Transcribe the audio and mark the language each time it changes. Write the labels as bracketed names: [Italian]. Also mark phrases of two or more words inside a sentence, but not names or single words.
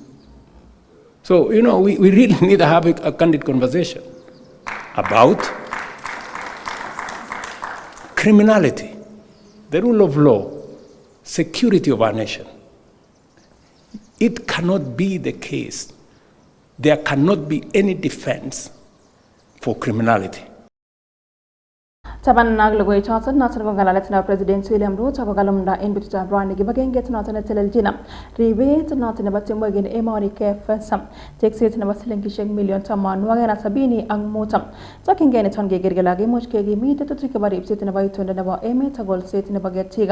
[English] So, we really need to have a candid conversation about criminality, the rule of law, security of our nation. It cannot be the case. There cannot be any defense for criminality. [Kalenjin] Taban naglogoy choton noton ko ngalalet na President William Ruto ko kalumda en betutab rani kibagenget noton netelelchina ribet noton nebo temwek en emoni KFS tekset nebo silingishek million 70 ak mutam tokyingei niton keker kele kimuch kekimit tetutik chebo ripset nebo itondo nebo emet ak kolset nebo ketik.